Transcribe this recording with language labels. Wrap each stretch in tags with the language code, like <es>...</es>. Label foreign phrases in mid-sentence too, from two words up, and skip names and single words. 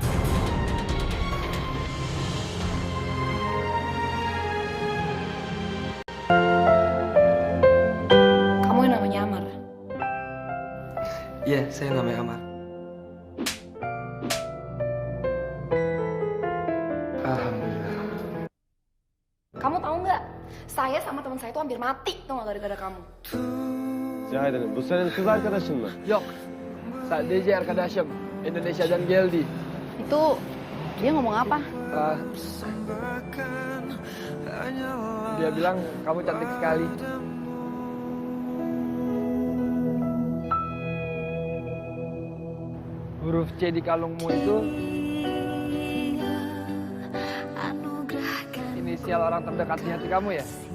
<id>Kamu yang namanya Amar? Iya, saya namanya Amar. Alhamdulillah. Kamu tahu nggak? Saya sama teman saya itu hampir mati, tuh nggak gara-gara kamu.</id> <tr>Cahiden, bu senin kız arkadaşın mı? Yok, sadece arkadaşım Indonesia'dan geldi.</tr> <id>Itu dia ngomong apa? Ah, dia bilang kamu cantik sekali. Huruf C di kalungmu itu inisial orang terdekat di hati kamu ya?</id>